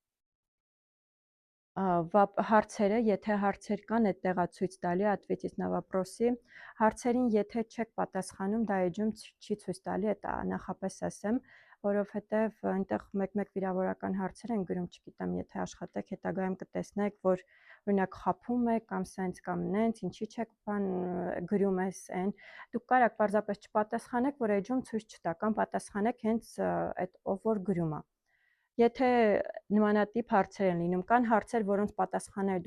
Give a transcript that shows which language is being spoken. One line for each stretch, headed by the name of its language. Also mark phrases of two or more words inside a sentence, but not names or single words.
Armenian: Հարցերը, եթե հարցեր կան, այդտեղա ցույց տալի
Russian: ответить на вопросы,
Armenian: հարցերին եթե չեք պատասխանում, դա էջում չի ցույց տալի, դա նախապես ասեմ, որովհետև այնտեղ մեկ-մեկ վիրավորական հարցեր են գրում, չգիտեմ, եթե աշխատեք, հետագայում կտեսնեք, որ օրինակ խափում եք կամ սենց կամ նենց, ինչի չեք բան գրում ես այն, դուք կարաք պարզապես չպատասխանեք, որ էջում ցույց չտա, կամ պատասխանեք հենց այդ ով որ գրում է։ Եթե նմանատիպ հարցեր են լինում, կան հարցեր, որոնց պատասխանները